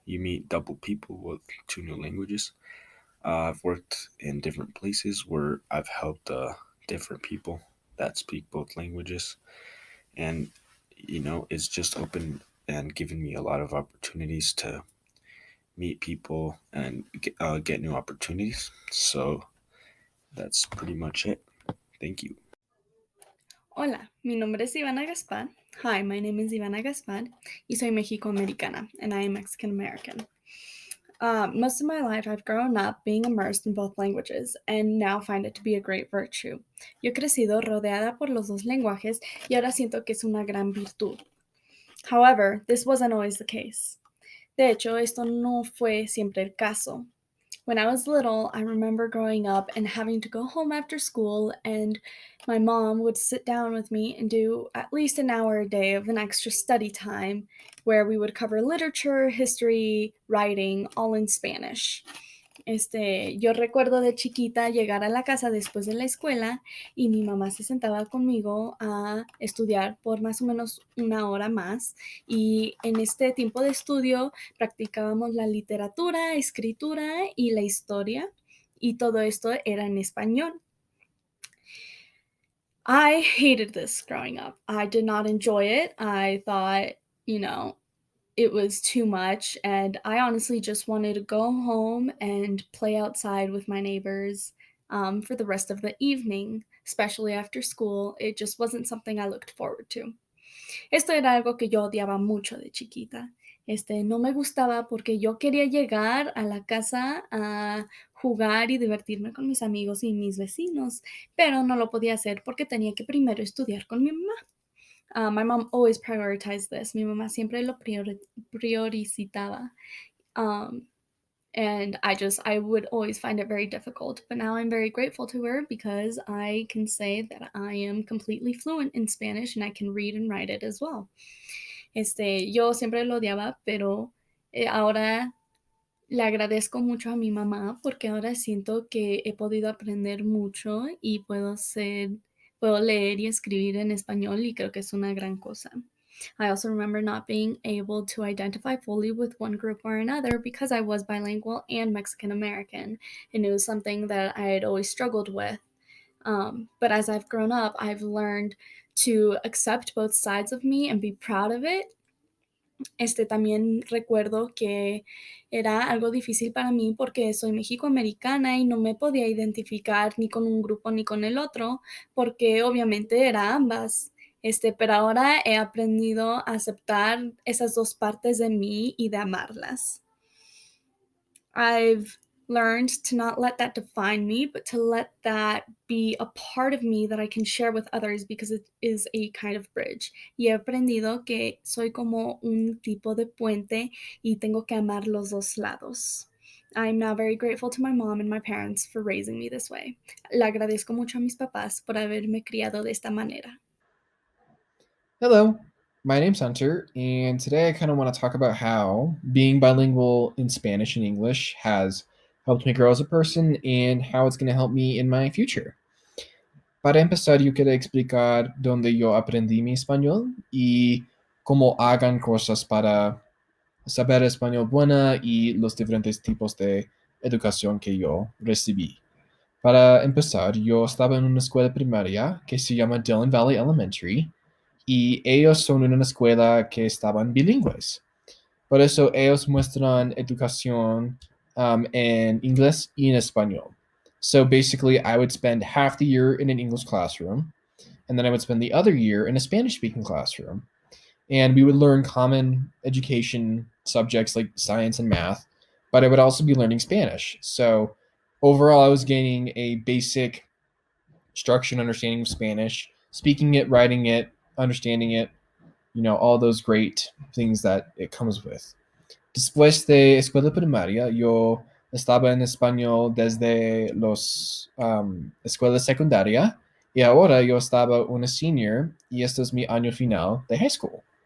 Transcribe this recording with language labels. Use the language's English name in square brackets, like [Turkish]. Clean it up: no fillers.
[English] You meet double people with two new languages. I've worked in different places where I've helped different people that speak both languages. And, it's just open and given me a lot of opportunities to meet people and get new opportunities. So that's pretty much it. Thank you. [Spanish] Hola, mi nombre es Ivana Gaspar. [English] Hi, my name is Ivana Gaspar [Spanish] y soy Mexico-Americana, [English] and I am Mexican-American. Most of my life, I've grown up being immersed in both languages and now find it to be a great virtue. [Spanish] Yo he crecido rodeada por los dos lenguajes y ahora siento que es una gran virtud. [English] However, this wasn't always the case. [Spanish] De hecho, esto no fue siempre el caso. [English] When I was little, I remember growing up and having to go home after school, and my mom would sit down with me and do at least an hour a day of an extra study time where we would cover literature, history, writing, all in Spanish. [Spanish] Yo recuerdo de chiquita llegar a la casa después de la escuela y mi mamá se sentaba conmigo a estudiar por más o menos una hora más, y en este tiempo de estudio practicábamos la literatura, escritura y la historia, y todo esto era en español. [English] I hated this growing up. I did not enjoy it. I thought, it was too much, and I honestly just wanted to go home and play outside with my neighbors for the rest of the evening, especially after school. It just wasn't something I looked forward to. [Spanish] Esto era algo que yo odiaba mucho de chiquita. No me gustaba porque yo quería llegar a la casa a jugar y divertirme con mis amigos y mis vecinos, pero no lo podía hacer porque tenía que primero estudiar con mi mamá. [English] My mom always prioritized this. [Spanish] Mi mamá siempre lo priorizaba. [English] And I would always find it very difficult. But now I'm very grateful to her because I can say that I am completely fluent in Spanish and I can read and write it as well. [Spanish] Yo siempre lo odiaba, pero ahora le agradezco mucho a mi mamá porque ahora siento que he podido aprender mucho y puedo leer y escribir en español, y creo que es una gran cosa. [English] I also remember not being able to identify fully with one group or another because I was bilingual and Mexican American, and it was something that I had always struggled with. But as I've grown up, I've learned to accept both sides of me and be proud of it. [Spanish] También recuerdo que era algo difícil para mí porque soy mexicoamericana y no me podía identificar ni con un grupo ni con el otro, porque obviamente era ambas. Pero ahora he aprendido a aceptar esas dos partes de mí y de amarlas. [English] I've learned to not let that define me, but to let that be a part of me that I can share with others because it is a kind of bridge. [Spanish] Y he aprendido que soy como un tipo de puente y tengo que amar los dos lados. [English] I'm now very grateful to my mom and my parents for raising me this way. [Spanish] Le agradezco mucho a mis papás por haberme criado de esta manera. [English] Hello, my name's Hunter, and today I kind of want to talk about how being bilingual in Spanish and English has helped me grow as a person and how it's going to help me in my future. [Spanish] Para empezar, yo quiero explicar dónde yo aprendí mi español y cómo hagan cosas para saber español buena y los diferentes tipos de educación que yo recibí. Para empezar, yo estaba en una escuela primaria que se llama Dillon Valley Elementary, y ellos son una escuela que estaban bilingües. Por eso ellos muestran educación en inglés y en español. [English] So basically, I would spend half the year in an English classroom, and then I would spend the other year in a Spanish-speaking classroom. And we would learn common education subjects like science and math, but I would also be learning Spanish. So overall, I was gaining a basic structure and understanding of Spanish, speaking it, writing it, understanding it, all those great things that it comes with. [Spanish] Después de escuela primaria, yo estaba en español desde los escuela secundaria, y ahora yo estaba una senior y este es mi año final de high school.